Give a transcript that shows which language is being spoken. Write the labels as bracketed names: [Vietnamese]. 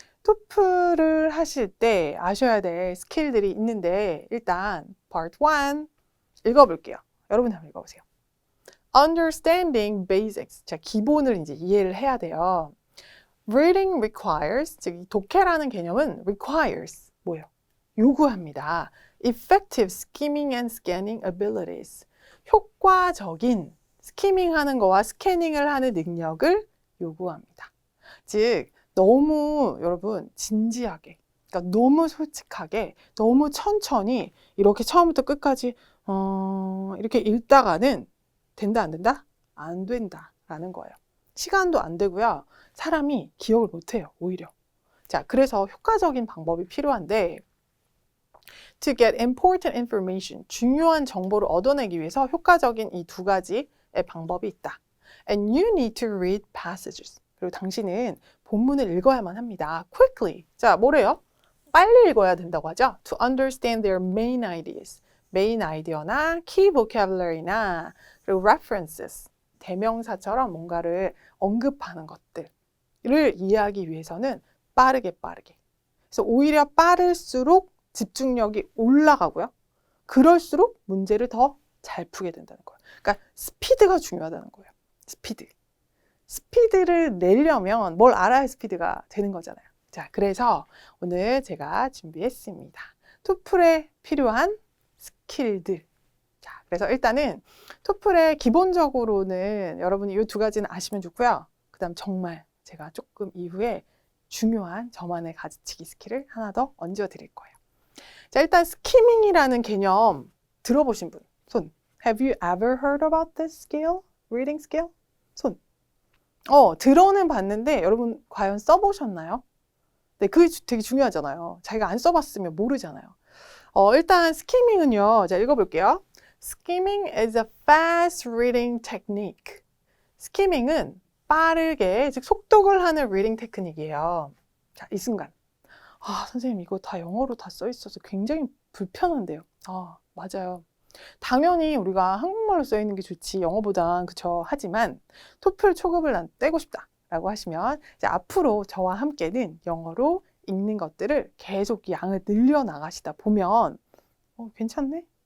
[Korean] 토플을 하실 때 아셔야 될 스킬들이 있는데 일단 part 1 읽어볼게요. 여러분 한번 읽어보세요. [English] Understanding basics. [Korean] 자, 기본을 이제 이해를 해야 돼요. [English] Reading requires, [Korean] 즉 독해라는 개념은 requires 뭐예요? 요구합니다. [English] Effective skimming and scanning abilities. [Korean] 효과적인 스키밍하는 거와 스캐닝을 하는 능력을 요구합니다. 즉 너무 여러분 진지하게, 그러니까 너무 솔직하게, 너무 천천히 이렇게 처음부터 끝까지 이렇게 읽다가는 된다 안 된다? 안 된다라는 거예요. 시간도 안 되고요. 사람이 기억을 못해요, 오히려. 자, 그래서 효과적인 방법이 필요한데 [English] To get important information, [Korean] 중요한 정보를 얻어내기 위해서 효과적인 이 두 가지의 방법이 있다. [English] And you need to read passages. [Korean] 그리고 당신은 본문을 읽어야만 합니다. Quickly. 자, 뭐래요? 빨리 읽어야 된다고 하죠. [English] To understand their main ideas. [Korean] 메인 아이디어나 key vocabulary나 그리고 references. 대명사처럼 뭔가를 언급하는 것들을 이해하기 위해서는 빠르게. 그래서 오히려 빠를수록 집중력이 올라가고요. 그럴수록 문제를 더 잘 풀게 된다는 거예요. 그러니까 스피드가 중요하다는 거예요. 스피드를 내려면 뭘 알아야 스피드가 되는 거잖아요. 자, 그래서 오늘 제가 준비했습니다. 토플에 필요한 스킬들. 자, 그래서 일단은 토플에 기본적으로는 여러분이 이 두 가지는 아시면 좋고요. 그 다음 정말 제가 조금 이후에 중요한 저만의 가지치기 스킬을 하나 더 얹어 드릴 거예요. 자, 일단 스키밍이라는 개념 들어보신 분, 손. [English] Have you ever heard about this skill? Reading skill? [Korean] 손. 들어는 봤는데 여러분 과연 써보셨나요? 네, 그게 되게 중요하잖아요. 자기가 안 써봤으면 모르잖아요. 일단 스키밍은요. 자, 읽어볼게요. [English] Skimming is a fast reading technique. [Korean] 스키밍은 빠르게, 즉 속독을 하는 reading 테크닉이에요. 자, 이 순간. 선생님 이거 다 영어로 다 써 있어서 굉장히 불편한데요. 맞아요. 당연히 우리가 한국말로 써 있는 게 좋지 영어보단 그쵸. 하지만 토플 초급을 난 떼고 싶다 라고 하시면 이제 앞으로 저와 함께는 영어로 읽는 것들을 계속 양을 늘려 나가시다 보면 괜찮네?